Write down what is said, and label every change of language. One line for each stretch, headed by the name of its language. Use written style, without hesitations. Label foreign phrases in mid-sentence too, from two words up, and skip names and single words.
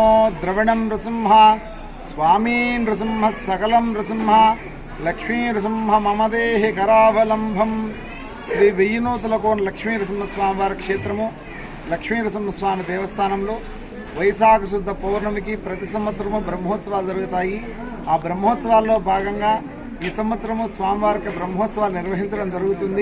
Sanskrit: द्रविणं नृसिंह स्वामी नृसिंह सकलं नृसिंह लक्ष्मी नृसिंह मम देहि करावलंबं
Telugu: శ్రీ వెయ్యినూతలకోన లక్ష్మీ నరసింహస్వామి వారి క్షేత్రము లక్ష్మీ నరసింహస్వామి దేవస్థానంలో వైశాఖ శుద్ధ పౌర్ణమికి ప్రతి సంవత్సరము బ్రహ్మోత్సవాలు జరుగుతాయి. ఆ బ్రహ్మోత్సవాల్లో భాగంగా ఈ సంవత్సరము స్వామివారికి బ్రహ్మోత్సవాలు నిర్వహించడం జరుగుతుంది.